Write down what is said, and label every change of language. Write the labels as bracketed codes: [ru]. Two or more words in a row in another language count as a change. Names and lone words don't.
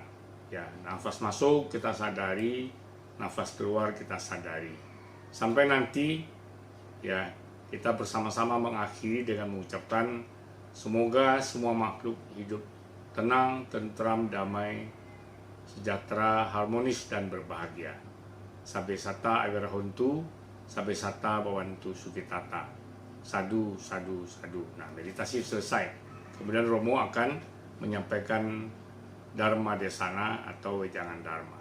[id] Ya, nafas masuk kita sadari, nafas keluar kita sadari. Sampai nanti ya kita bersama-sama mengakhiri dengan mengucapkan semoga semua makhluk hidup tenang, tentram, damai, sejahtera, harmonis dan berbahagia. [pi] Sabbe sata awirahontu, sabbe sata bawantu sukitata. Sadu, sadu, sadu. [id] Nah, meditasi selesai. Kemudian Romo akan menyampaikan Dharma Desana atau wejangan Dharma.